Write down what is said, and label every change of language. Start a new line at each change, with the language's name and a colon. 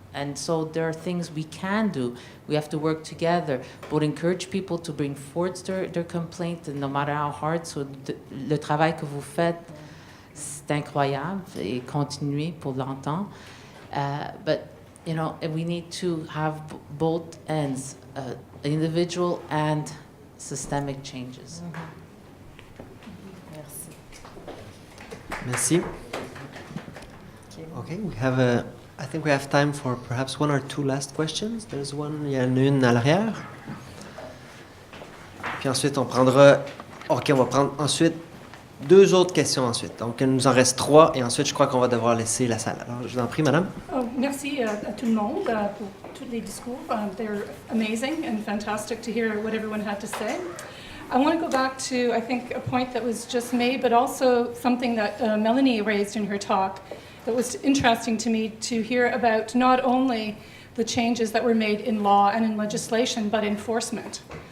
English: And so there are things we can do. We have to work together, but encourage people to bring forward their complaint, no matter how hard.
French: So le travail que vous faites, c'est incroyable, et continuez pour longtemps.
English: But, you know, we need to have both ends, individual and systemic changes.
French: Merci.
English: Okay, I think we have time for perhaps one or two last questions. There's one,
French: il y en a une à l'arrière. Puis ensuite, on va prendre ensuite 2 autres questions ensuite. Donc, il nous en reste 3 et ensuite, je crois qu'on va devoir laisser la salle. Alors, je vous en prie, madame. Merci à tout le monde pour tous les discours.
English: They're amazing and fantastic to hear what everyone had to say. I want to go back to, I think, a point that was just made, but also something that Melanie raised in her talk that was interesting to me to hear about not only the changes that were made in law and in legislation, but enforcement.